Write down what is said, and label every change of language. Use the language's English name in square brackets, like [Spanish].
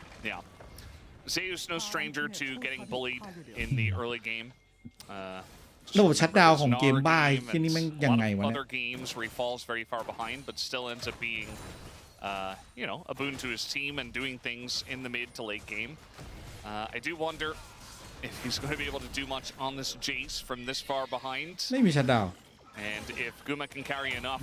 [English] Yeah, Zeus no stranger to getting bullied in the early game. [Thai] ระบบชัตดาวน์ของเกมบ้าที่นี่มันยังไงวะเนี่ย [English] Other games where he falls very far behind, but still ends up being, you know, a boon to his team and doing things in the mid to late game. I do wonder if he's going to be able to do much on this Jace from this far behind. [Thai] ไม่มีชัตดาวน์ [English] And if Guma can carry enough